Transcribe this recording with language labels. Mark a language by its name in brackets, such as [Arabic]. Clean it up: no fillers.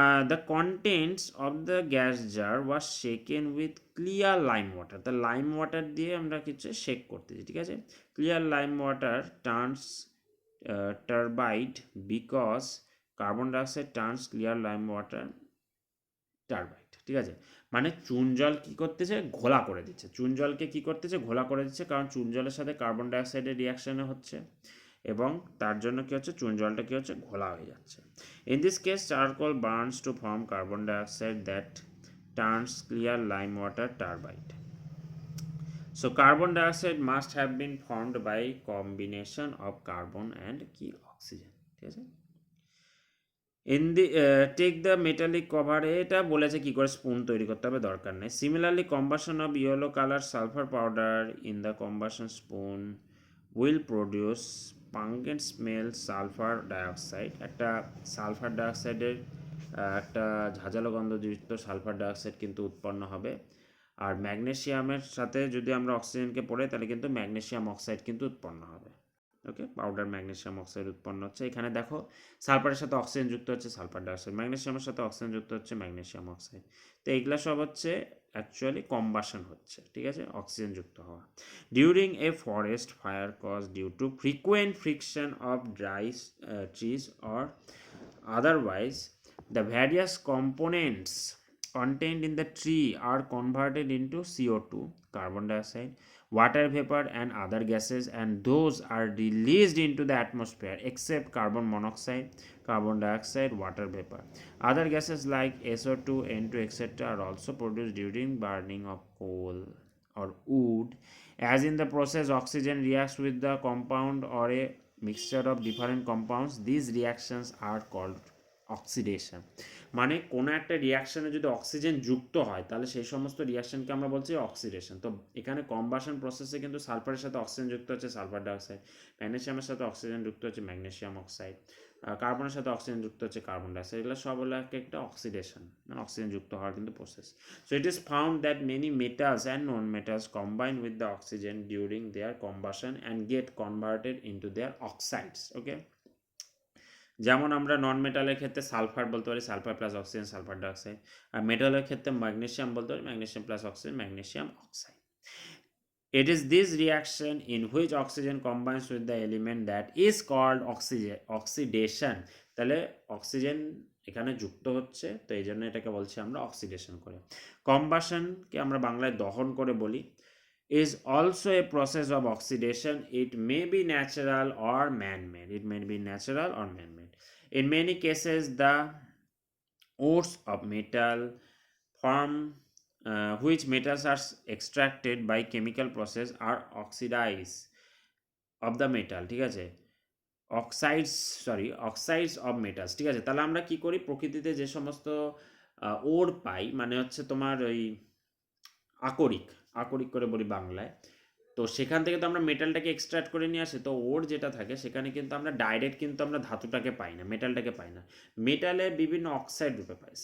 [English] The contents of the gas jar was shaken with clear lime water. The lime water [Bangla] দিয়ে আমরা কিছু shake করতেছি, ঠিক আছে। [English] Clear lime water turns turbid because carbon dioxide turns clear lime water [Bangla] টারবাইট, ঠিক আছে, মানে চুন জল কী করতেছে, ঘোলা করে দিচ্ছে, চুন জলকে কী করতেছে, ঘোলা করে দিচ্ছে, কারণ চুন জলের সাথে কার্বন ডাইঅক্সাইডের রিয়াকশানে হচ্ছে এবং তার জন্য কী হচ্ছে, চুন জলটা কী হচ্ছে, ঘোলা হয়ে যাচ্ছে। [English] In this case charcoal burns to form carbon dioxide that turns clear lime water turbid. So carbon dioxide must have been formed by combination of carbon and কি oxygen, [Bangla] ঠিক আছে। [English] in the take the metallic cover, [Bangla] এটা বলেছে কি করে spoon তৈরি করতে হবে, দরকার নেই। [English] similarly combustion of yellow colour sulphur powder in the combustion spoon will produce pungent smell sulphur dioxide, [Bangla] একটা সালফার ডাইঅক্সাইডের একটা ঝাঁঝালো গন্ধযুক্ত সালফার ডাইঅক্সাইড কিন্তু উৎপন্ন হবে। আর ম্যাগনেসিয়ামের সাথে যদি আমরা অক্সিজেনকে পড়ে, তাহলে কিন্তু ম্যাগনেসিয়াম অক্সাইড কিন্তু উৎপন্ন হবে। ওকে, পাউডার ম্যাগনেসিয়াম অক্সাইড উৎপন্ন হচ্ছে। এখানে দেখো সালফারের সাথে অক্সিজেন যুক্ত হচ্ছে সালফার ডাইঅক্সাইড, ম্যাগনেসিয়ামের সাথে অক্সিজেন যুক্ত হচ্ছে ম্যাগনেসিয়াম অক্সাইড। তো এগুলা সব হচ্ছে অ্যাকচুয়ালি কম্বাসন হচ্ছে, ঠিক আছে, অক্সিজেন যুক্ত হওয়া। [English] During a forest fire cause due to frequent friction of dry trees or otherwise the various components contained in the tree are converted into CO2, carbon dioxide, water vapor and other gases, and those are released into the atmosphere except carbon monoxide, carbon dioxide, water vapor. Other gases like SO2, N2, etc. are also produced during burning of coal or wood. As in the process oxygen reacts with the compound or a mixture of different compounds, these reactions are called oxidation. [Bangla] মানে কোনো একটা রিয়াকশানে যদি oxygen যুক্ত হয়, তাহলে সেই সমস্ত রিয়াকশানকে আমরা বলছি অক্সিডেশন। তো এখানে কম্বাসন প্রসেসে কিন্তু সালফারের সাথে অক্সিজেন যুক্ত হচ্ছে সালফার ডাইঅক্সাইড, ম্যাগনেসিয়ামের সাথে অক্সিজেন যুক্ত হচ্ছে ম্যাগনেসিয়াম অক্সাইড, কার্বনের সাথে অক্সিজেন যুক্ত হচ্ছে কার্বন ডাইঅক্সাইড। এগুলো সব হলো একটা অক্সিডেশন, মানে অক্সিজেন যুক্ত হওয়ার কিন্তু process. [English] So it is found that many metals and non metals combine with the oxygen during their combustion and get converted into their oxides. [Bangla] ওকে, যেমন আমরা নন মেটালের ক্ষেত্রে সালফার বলতে পারি sulphur plus oxygen sulphur dioxide, আর মেটালের ক্ষেত্রে ম্যাগনেসিয়াম বলতে পারি magnesium plus oxygen magnesium oxide. [English] It is this reaction in which oxygen combines with the element that is called oxidation. [Bangla] তাহলে অক্সিজেন এখানে যুক্ত হচ্ছে, তো এই জন্য এটাকে বলছি আমরা অক্সিডেশন করে। কম্বাশনকে আমরা বাংলায় দহন করে বলি। [English] is also a process of oxidation. It may be natural or man-made. It may be natural or man-made. In many cases, the ores of metal form which metals are extracted by chemical process are oxidized of the metal, [Bangla] ঠিক আছে, [English] Oxides of metals, ঠিক আছে। [Bangla] তাহলে আমরা কি করি, প্রকৃতিতে যে সমস্ত ওর পাই, মানে হচ্ছে তোমার ওই আকরিক আকরিক করে বলি বাংলায়, তো সেখান থেকে তো আমরা মেটালটাকে এক্সট্রাক্ট করে নিয়ে আসি, তো ওর যেটা থাকে সেখানে কিন্তু আমরা ডাইরেক্ট কিন্তু আমরা ধাতুটাকে পাই না, মেটালটাকে পাই না, মেটালের বিভিন্ন অক্সাইড রূপে পাই।